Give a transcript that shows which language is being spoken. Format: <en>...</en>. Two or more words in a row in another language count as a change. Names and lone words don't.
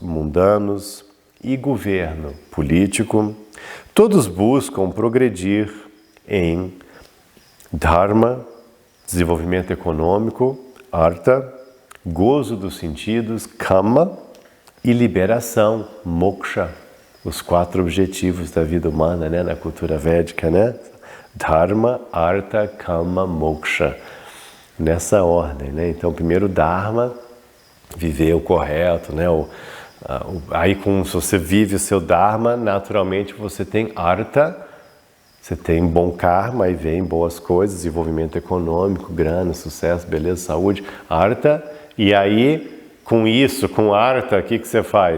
<pt>mundanos e governo político, todos buscam progredir em dharma, desenvolvimento econômico, artha, gozo dos sentidos, kama, e liberação, moksha, os 4 objetivos da vida humana, né, na cultura védica, né?</pt> <sa>धर्म, अर्थ, काम, मोक्ष.</sa> <pt>Nessa ordem, né? Então, primeiro Dharma, viver o correto, né? Aí, se você vive o seu Dharma, naturalmente você tem Artha, você tem bom karma, aí vem boas coisas, desenvolvimento econômico, grana, sucesso, beleza, saúde, Artha, e aí, com isso, com Artha, o que você faz?</pt>